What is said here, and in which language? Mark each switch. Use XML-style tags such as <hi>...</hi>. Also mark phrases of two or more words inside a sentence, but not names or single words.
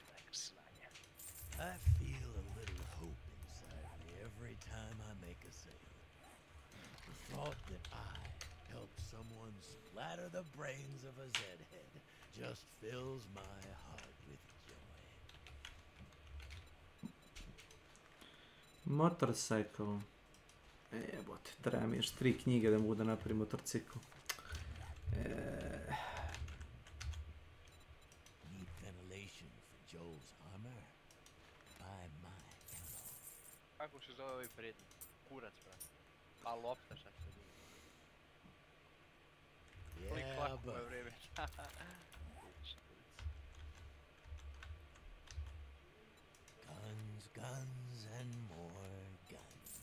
<en>I feel a little hope inside me every time I make a sale. The thought that I helped someone splatter the brains of a Zedhead just fills my heart with joy. Motorcycle.</en> <sr>Jebote, treba mi još 3 knjige da mogu da napravim motorcikl.</sr> <en>Need ventilation for Joel's armor? Buy my ammo.</en> <sr>Kako se zove ovaj prednji? Kurac, brate. A lopta, šta se zove? Klik klak u moje vreme.</sr> <en>Guns, guns, and more guns.</en>